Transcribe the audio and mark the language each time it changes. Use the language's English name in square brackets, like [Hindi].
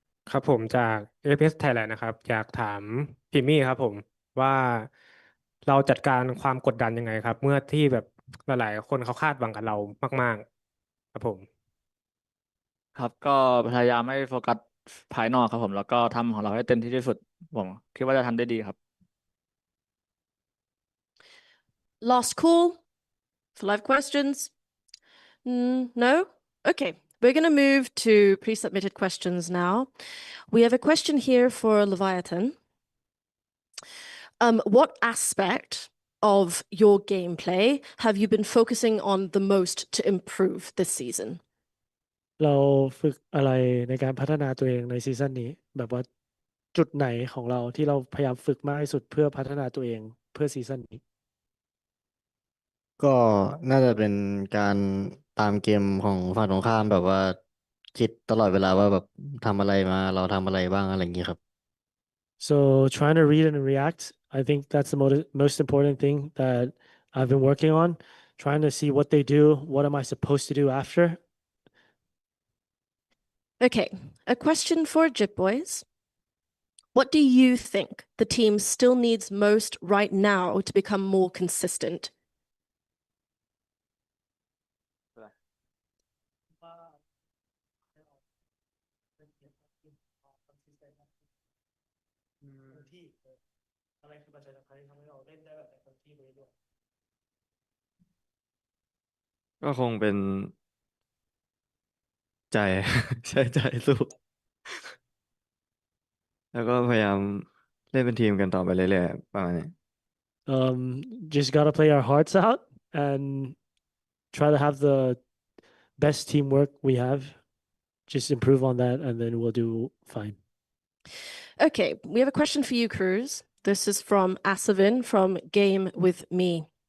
[Thai] ครับผมจาก APS Thailand นะครับอยากถามพิมมี่ครับผมว่าเราจัดการความกดดันยังไงครับเมื่อที่แบบหลายๆคนเขาคาดหวังกับเรามากๆครับผม ครับก็พยายามไม่โฟกัสภายนอกครับผมแล้วก็ทำของเราให้เต็มที่ที่สุดผมคิดว่าจะทำได้ดีครับ [English] Last call for live questions. No? Okay, we're going to move to pre-submitted questions now. We have a question here for Leviathan. What aspect of your gameplay have you been focusing on the most to improve this season? [Thai] เราฝึกอะไรในการพัฒนาตัวเองในซีซั่นนี้แบบว่าจุดไหนของเราที่เราพยายามฝึกมากที่สุดเพื่อพัฒนาตัวเองเพื่อซีซั่นนี้ ก็น่าจะเป็นการตามเกมของฝั่งตรงข้ามแบบว่าคิดตลอดเวลาว่าแบบทำอะไรมาเราทำอะไรบ้างอะไรอย่างนี้ครับ [English] So trying to read and react, I think that's the most important thing that I've been working on. Trying to see what they do, what am I supposed to do after? Okay, a question for Jip Boys. What do you think the team still needs most right now to become more consistent? [Thai] ก็คงเป็นใจ ใช้ใจสู้ แล้วก็พยายามเล่นเป็นทีมกันต่อไปเรื่อยๆประมาณนี้ [English] Just gotta play our hearts out and try to have the best teamwork we have. Just improve on that, and then we'll do fine. Okay, we have a question for you, Cruz. This is from Asavin from Game With Me.